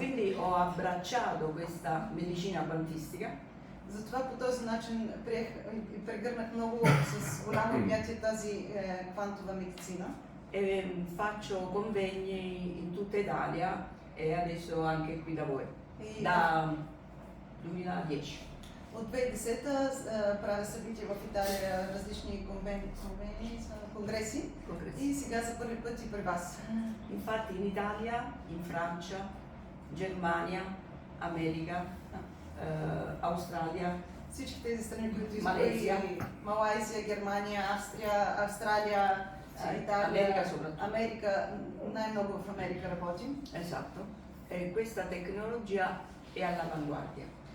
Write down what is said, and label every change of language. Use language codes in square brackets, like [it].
[it] Quindi ho abbracciato questa medicina quantistica [bg] Затова по този начин приех и прегърнах много с голямо обятие тази квантова медицина. [it] e faccio convegni in tutta Italia e adesso anche qui da voi, [bg] И [it] da 2010. [bg] от 2010 правя събития в Италия, различни конгреси. И сега за първи път и при вас. [it] Infatti in Italia, in Francia, Germania, America, Australia, [bg] Всички тези страни, които Малайзия. Малайзия, Германия, Австрия, Австралия, Италия, Америка [it] soprattutto. [bg] Америка, най-много в Америка работим. [it] Esatto. E questa tecnologia è all'avanguardia.